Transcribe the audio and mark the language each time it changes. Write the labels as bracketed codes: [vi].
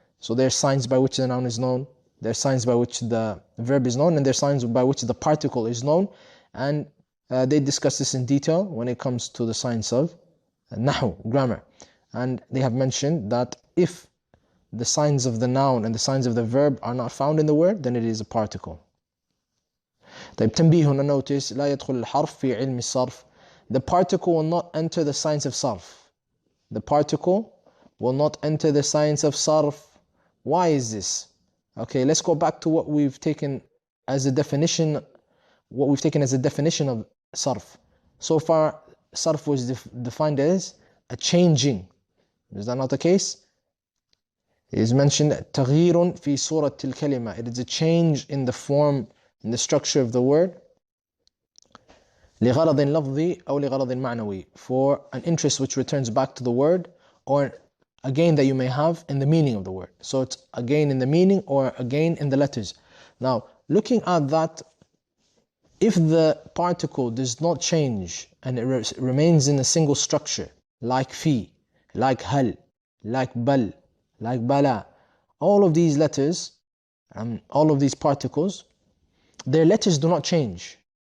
[en] So there are signs by which the noun is known, there are signs by which the verb is known, and there are signs by which the particle is known. And they discuss this in detail when it comes to the science of nahu, grammar. And they have mentioned that if the signs of the noun and the signs of the verb are not found in the word, then it is a particle. [ar] طيب تنبيه هنا, notice لا يدخل الحرف في علم الصرف. [en] The particle will not enter the science of sarf. The particle will not enter the science of sarf. Why is this? Okay, let's go back to what we've taken as a definition. What we've taken as a definition of sarf. So far, sarf was defined as a changing. Is that not the case? It is mentioned [ar] تغيير في صورة الكلمة. [en] It is a change in the form, in the structure of the word. [ar] لغرض لفظي أو لغرض معنوي, [en] for an interest which returns back to the word, or a gain that you may have in the meaning of the word. So it's a gain in the meaning or a gain in the letters. Now, looking at that, if the particle does not change and it remains in a single structure, like fi, like hal, like bal, like bala, all of these letters and all of these particles, their letters do not change.